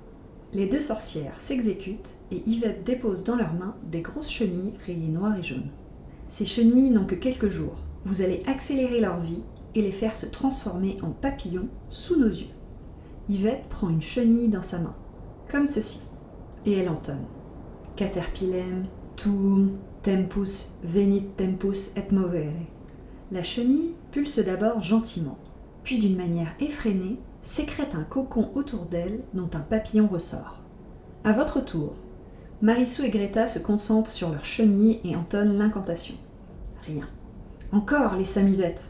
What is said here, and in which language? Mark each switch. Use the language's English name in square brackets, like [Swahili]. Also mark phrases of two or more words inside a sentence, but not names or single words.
[French] Les deux sorcières s'exécutent et Yvette dépose dans leurs mains des grosses chenilles rayées noir et jaune. Ces chenilles n'ont que quelques jours. Vous allez accélérer leur vie et les faire se transformer en papillons sous nos yeux. Yvette prend une chenille dans sa main, comme ceci, et elle entonne. [Latin] Caterpillem, tuum, tempus, venit tempus et movere. [French] La chenille pulse d'abord gentiment, puis d'une manière effrénée, sécrète un cocon autour d'elle dont un papillon ressort. À votre tour, Marissou et Greta se concentrent sur leur chenille et entonnent l'incantation. Rien. Encore les Yvette.